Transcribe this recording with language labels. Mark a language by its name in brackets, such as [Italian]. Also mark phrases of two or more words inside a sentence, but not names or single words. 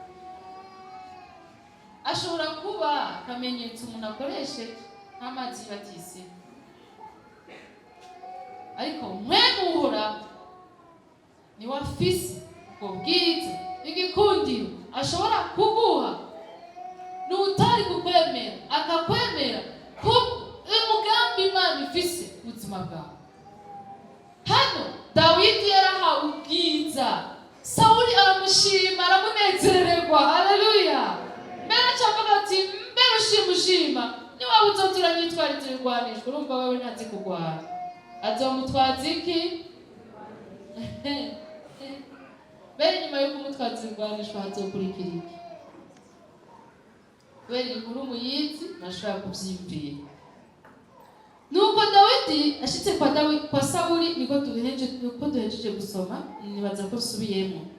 [Rundi] Ashobora kuba akamenyetso umuntu akoresheje nk'amazi batise, ariko mwemuhora ni wafise ubwo bwiza igikundiro ashobora kuguha n'utari kukwemera, akakwemera ko umugambi Imana ifise ubuzima bwawe. Hano Dawidi yarahawe ubwiza, Sawuli aramushima, aramunezererwa. Haleluya! Mbere acavuga ati mbere ushima ni waba uzotura nyitwari turigwanishwa. Urumva wewe ntazi kugwana, azomutwaza iki? Mbere nyuma yo kumutwaza irwanishwa hazokurikira iki? Kubera inkuru muyizi nashobora kuvyiyumvira. Nuko Dawidi ashitse kwa Sawuli, niko duhejeje gusoma, nibaza ko subiyemo.